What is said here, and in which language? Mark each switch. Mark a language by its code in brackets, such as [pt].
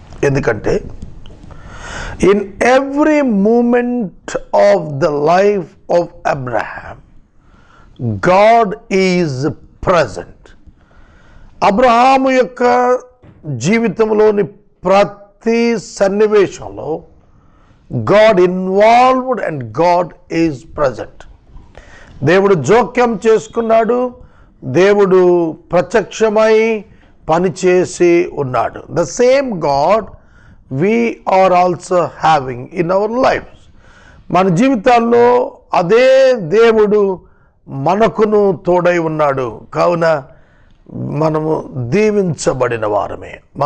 [en] ఎందుకంటే in every moment of the life of Abraham, God is present. [te] Abraham యొక్క జీవితంలోని ప్రతి సన్నివేశంలో [en] God involved and God is present. [te] దేవుడు జోక్యం చేసుకున్నాడు, దేవుడు ప్రత్యక్షమై పనిచేసి ఉన్నాడు. [en] The same God we are also having in our lives. [te] మన జీవితాల్లో అదే దేవుడు మనకును తోడై ఉన్నాడు. కావున మనము దీవించబడిన వారమే.